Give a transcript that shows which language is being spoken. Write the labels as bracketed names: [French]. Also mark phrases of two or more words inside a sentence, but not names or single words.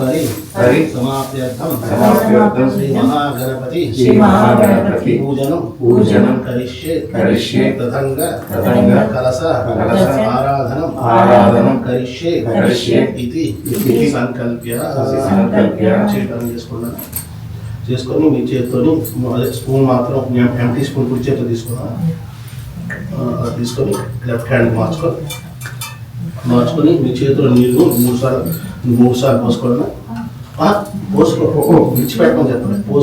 [Sanskrit] समाप्त्यर्थं श्री महागणपति पूजनं करिष्ये तदंग कलश आराधनं करिष्ये इति संकल्प्य [Telugu] చేసుకొని మీ చేతితోని స్పూన్ మాత్రం [English] empty spoon [Telugu] కుడి చేతితో తీసుకున్నాను తీసుకొని [English] left hand [Telugu] మార్చుకొని మీ చేతిలో నీళ్ళు మూడు సార్లు పోసుకోవాలి విడిచిపెట్టమని చెప్పండి